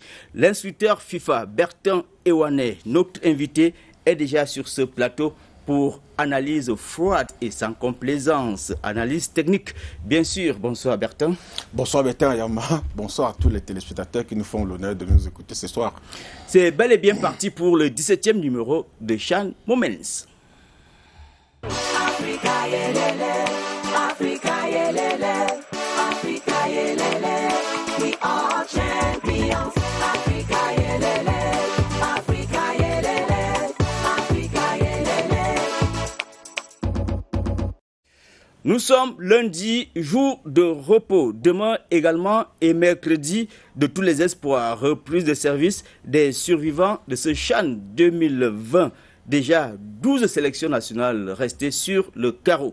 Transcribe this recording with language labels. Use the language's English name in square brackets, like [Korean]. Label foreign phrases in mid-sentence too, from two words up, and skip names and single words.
[French] L'instructeur FIFA Bertin Ewane, notre invité, est déjà sur ce plateau pour analyse froide et sans complaisance. Analyse technique, bien sûr. Bonsoir Bertin. Bonsoir Bertin Yama. Bonsoir à tous les téléspectateurs qui nous font l'honneur de nous écouter ce soir. C'est bel et bien parti pour le 17e numéro de Chan Moments. Africa yelele, Africa yelele, Africa yelele, [English] we are champions. Africa yelele, Africa yelele, Africa yelele. [French] Nous sommes lundi, jour de repos. Demain également et mercredi de tous les espoirs. Reprise de service des survivants de ce Chan 2020. Déjà 12 sélections nationales restées sur le carreau.